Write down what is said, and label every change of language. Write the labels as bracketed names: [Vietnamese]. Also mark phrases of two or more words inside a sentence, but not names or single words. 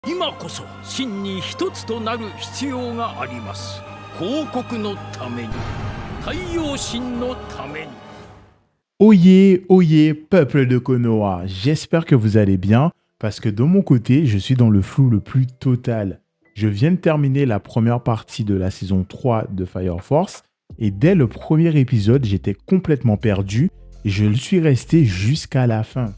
[Japanese] 今こそ真に一つとなる必要があります。広告のために、太陽神のために。 [French] Oyez, oyez, peuple de Konoha, j'espère que vous allez bien, parce que de mon côté, je suis dans le flou le plus total. Je viens de terminer la première partie de la saison 3 de Fire Force, et dès le premier épisode, j'étais complètement perdu, et je le suis resté jusqu'à la fin.